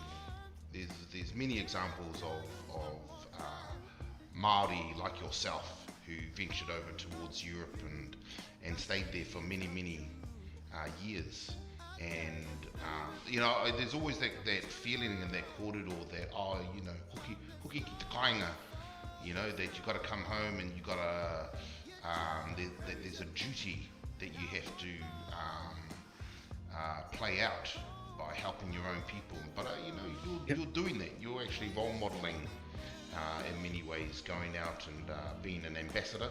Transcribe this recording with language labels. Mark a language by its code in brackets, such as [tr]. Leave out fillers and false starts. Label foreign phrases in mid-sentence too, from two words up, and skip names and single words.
[en] There's many examples of Māori like yourself who ventured over towards Europe and stayed there for many years. And you know, there's always that feeling in that korero that, oh, you know, [mi] hoki ki te kāinga, [en] you know, that you got to come home and you got to there's a duty that you have to play out by helping your own people. But you know, you're doing that. You're actually role modeling in many ways, going out and being an ambassador.